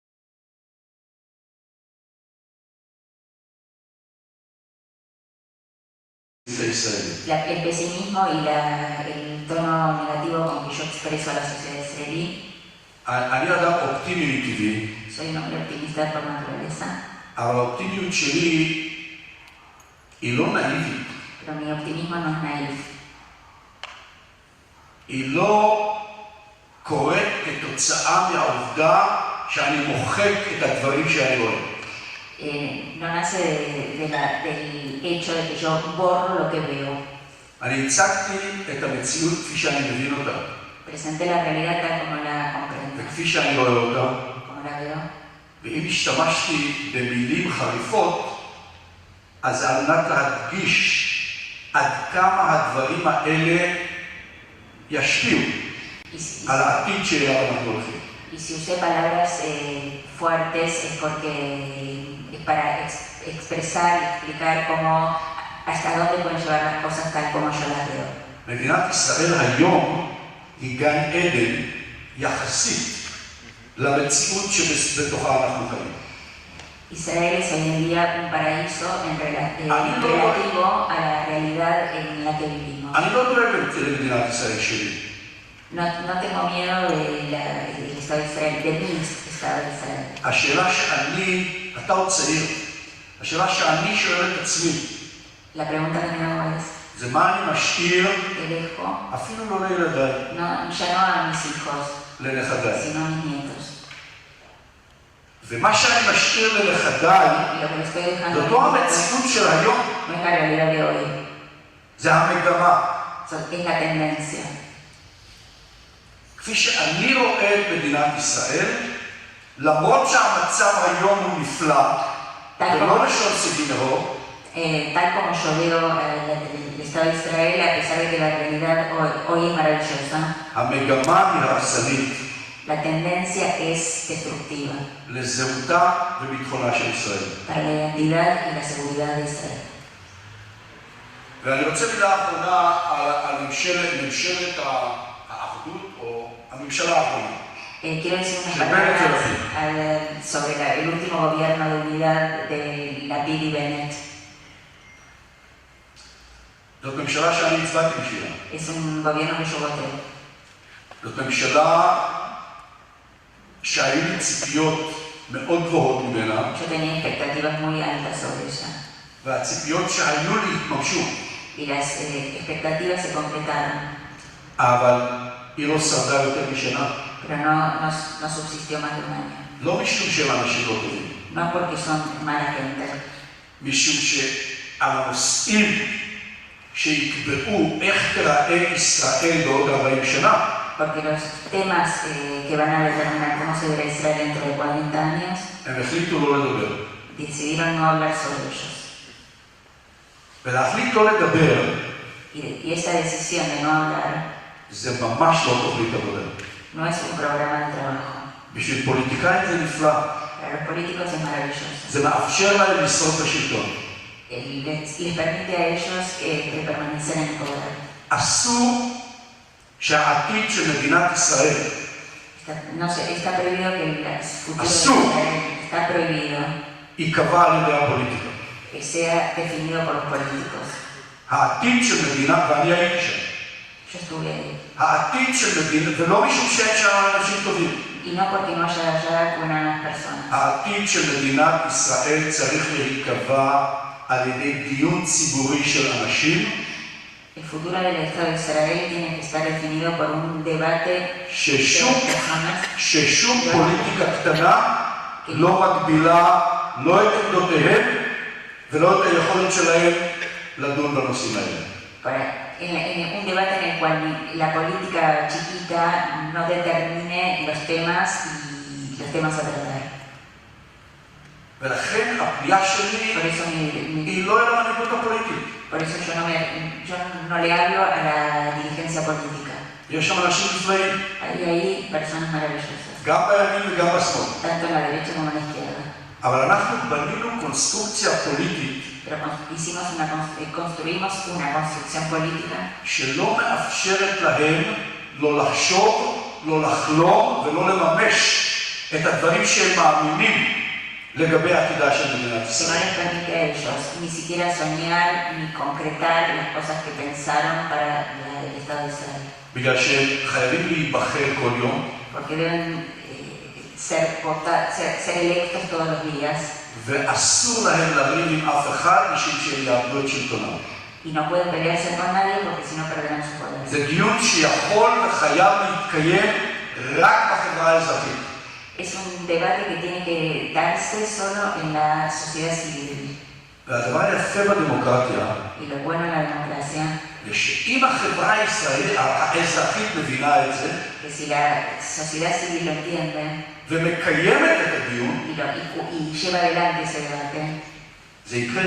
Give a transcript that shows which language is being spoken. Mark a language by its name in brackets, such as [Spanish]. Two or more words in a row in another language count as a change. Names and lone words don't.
[Spanish] el pesimismo y el tono negativo con que yo expreso a la sociedad israelí. [Hebrew] אני אדם אופטימי מטבעי, [Spanish] Soy un hombre optimista por naturaleza, [Hebrew] אבל האופטימיות שלי היא לא נאיבית, [Spanish] pero mi optimismo no es naif. [Hebrew] היא לא קורית כתוצאה מהעובדה שאני מוחק את הדברים שאני רואה. [Spanish] No nace del hecho de que yo borro lo que veo. [Hebrew] אני הצגתי את המציאות כפי שאני מבין אותה, [Spanish] Presenté la realidad tal como la comprendo, [Hebrew] וכפי שאני רואה אותה, [Spanish] como la veo. [Hebrew] ואם השתמשתי במילים חריפות, אז על מנת להדגיש עד כמה הדברים האלה ישפיעו על העתיד שאליו אנחנו הולכים. [Spanish] Y si usé palabras fuertes es porque es para expresar y explicar hasta dónde pueden llevar las cosas tal como yo las veo. [Hebrew] מדינת ישראל היום היא גן עדן יחסית למציאות שבתוכה אנחנו חיים. [Spanish] Israel es hoy en día un paraíso relativo a la realidad en la que vivimos. [Hebrew] אני לא דואג למדינת ישראל שלי. [Spanish] No tengo miedo del Estado de Israel, de mi Estado de Israel. [Hebrew] השאלה שאני, אתה עוד צעיר, השאלה שאני שואל את עצמי, [Spanish] La pregunta que me hago es, [Hebrew] זה מה אני משאיר, [Spanish] ¿qué dejo? [Hebrew] אפילו לא לילדיי, [Spanish] Ya no a mis hijos, [Hebrew] לנכדיי. [Spanish] sino a mis nietos. [Hebrew] ומה שאני משאיר לנכדיי, [Spanish] Y lo que les estoy dejando [Hebrew] זאת לא המציאות של היום, [Spanish] no es la realidad de hoy, [Hebrew] זה המגמה. [Spanish] es la tendencia. [Hebrew] כפי שאני רואה את מדינת ישראל, למרות שהמצב היום הוא נפלא, ולא לשון סגינרו, [Spanish] tal como yo veo el Estado de Israel, a pesar de que la realidad hoy es maravillosa, [Hebrew] המגמה היא הרסנית [Spanish] la tendencia es destructiva [Hebrew] לזהותה וביטחונה של ישראל. [Spanish] para la identidad y la seguridad de Israel. [Hebrew] ואני רוצה מילה אחרונה על ממשלת האחדות, או הממשלה האחרונה. [Spanish] Quiero decir unas palabras sobre el último gobierno de unidad de Lapid y Bennett. [Hebrew] זאת ממשלה שאני הצבעתי בשבילה. [Spanish] Es un gobierno que yo voté. [Hebrew] זאת ממשלה שהיו לי ציפיות מאוד גבוהות ממנה, [Spanish] Yo tenía expectativas muy altas sobre ella. [Hebrew] והציפיות שהיו לי התממשו. [Spanish] Y las expectativas se completaron. [Hebrew] אבל היא לא שרדה יותר משנה. [Spanish] Pero no subsistió más de un año. [Hebrew] לא משום שהם אנשים לא טובים. [Spanish] No porque son mala gente. [Hebrew] משום שעל הנושאים שיקבעו איך תראה ישראל בעוד 40 שנה, [Spanish] Porque los temas que van a determinar cómo se verá Israel dentro de 40 años, [Hebrew] הם החליטו לא לדבר. [Spanish] decidieron no hablar sobre ellos. [Hebrew] ולהחליט לא לדבר, [Spanish] Y esa decisión de no hablar [Hebrew] זה ממש לא תוכנית עבודה. [Spanish] no es un programa de trabajo. [Hebrew] בשביל פוליטיקאים זה נפלא. [Spanish] Para los políticos es maravilloso. [Hebrew] זה מאפשר להם לשרוד בשלטון. [Spanish] Les permite a ellos permanecer en el poder. [Hebrew] אסור שהעתיד של מדינת ישראל, [Spanish] Está prohibido que el futuro de Azul. Israel está prohibido [Hebrew] ייקבע על ידי הפוליטיקה. [Spanish] que sea definido por los políticos. [Hebrew] העתיד של מדינה, ואני הייתי שם, [Spanish] Yo estuve ahí. [Hebrew] העתיד של מדינה, ולא משום שאין שם אנשים טובים, [Spanish] Y no porque no haya allá buenas personas. [Hebrew] העתיד של מדינת ישראל צריך להיקבע על ידי דיון ציבורי של אנשים, [Spanish] El futuro del Estado de Israel tiene que estar definido por un debate de personas. [Hebrew] ששום פוליטיקה קטנה לא מגבילה לא את עמדותיהם ולא את היכולת שלהם לדון בנושאים האלה. [Spanish] En un debate en el cual la política chiquita no determine los temas y los temas a tratar. [Hebrew] ולכן הפנייה שלי [Spanish] Por eso [Hebrew] היא לא אל המנהיגות הפוליטית. [Spanish] Por eso yo no le hablo a la dirigencia política. [Hebrew] יש שם אנשים נפלאים, [Spanish] Hay ahí personas maravillosas, [Hebrew] גם בימין וגם בשמאל. [Spanish] tanto en la derecha como en la izquierda. [Hebrew] אבל אנחנו בנינו קונסטרוקציה פוליטית [Spanish] Pero construimos una construcción política [Hebrew] שלא מאפשרת להם לא לחשוב, לא לחלום ולא לממש את הדברים שהם מאמינים לגבי עתידה של מדינת [Spanish] que no [Hebrew] ישראל. [Spanish] les permite a ellos ni siquiera soñar ni concretar las cosas que pensaron para el Estado de Israel. [Hebrew] בגלל שהם חייבים להיבחר כל יום, [Spanish] Porque deben ser electos todos los días [Hebrew] ואסור להם לריב עם אף אחד משום שהם יאבדו את שלטונם. [Spanish] y no pueden pelearse con nadie porque si no perderán su poder. [Hebrew] זה דיון שיכול וחייב להתקיים רק בחברה האזרחית. [Spanish] Es un debate que tiene que darse solo en la sociedad civil. [Hebrew] והדבר היפה בדמוקרטיה, [Spanish] Y lo bueno en la democracia [Hebrew] זה שאם החברה הישראלית, האזרחית מבינה את זה, [Spanish] que si la sociedad civil lo entiende [Hebrew] ומקיימת את הדיון, [Spanish] y lleva adelante ese debate, [Hebrew] זה יקרה,